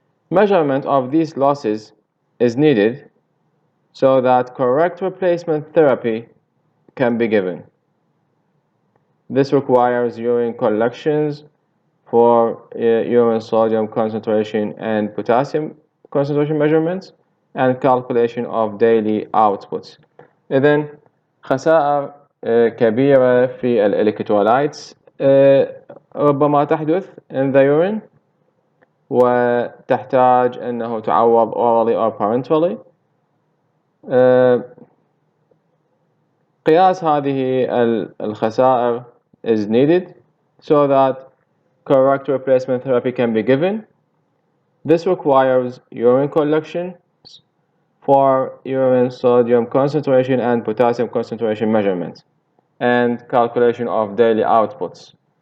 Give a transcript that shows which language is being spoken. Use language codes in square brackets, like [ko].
[en] Measurement of these losses is needed so that correct replacement therapy can be given. This requires urine collections for urine sodium concentration and potassium concentration measurements and calculation of daily outputs. [ar] إذن خسائر كبيرة في الإلكترولايتس ربما تحدث [en] in the urine [ar] وتحتاج أنه تعوض [en] orally or parenterally. [ar] قياس هذه الخسائر [en] is needed so that correct replacement therapy can be given. This requires urine collection for urine sodium concentration and potassium concentration measurements and calculation of daily outputs.